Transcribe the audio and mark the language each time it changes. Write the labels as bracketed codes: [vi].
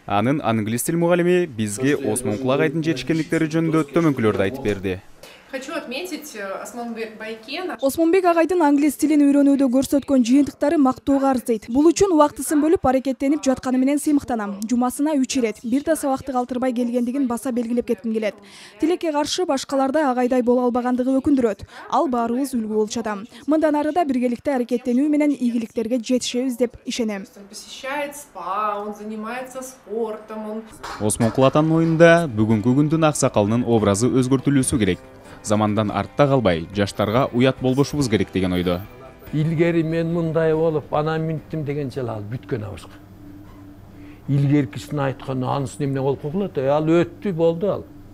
[ky] Анын англис тил мугалими бизге Осмонкул агайдын жетишкендиктери жөнүндө төмөнкүлөрдү айтып берди. [ru] Хочу отметить Осмонбек Байкен. [ky] Осмонбек агайдын англис тилин үйрөнүүдө көрсөткөн жыйынтыктары мактоого арзыйт. Бул үчүн убактысын бөлүп аракеттенип жатканы менен сыймыктанам. Жумасына 3 ирет. Бир да сабакты калтырбай келгендигин баса белгилеп кетким келет. Тилекке каршы башкаларда агайдай боло албагандыгы өкүндүрөт. Ал баарыбыз үлгү болуп атам. Мындан ары да биргеликте аракеттенүү менен ийгиликтерге жетишебиз деп ишенем. [ru] Посещает спа, он занимается спортом. [ky] Осмон Кулатанын оюнда бүгүнкү күндүн аксакалынын образы өзгөртүлүүсү керек. Замандан артта калбай, жаштарга уят болбошубуз керек деген ойдо. Илгери мен мындай болуп, анан минттим дегенче ал бүткөн абышка. Илгеркисин айткан анысын эмне болуп калат? Ал өттү, болду ал.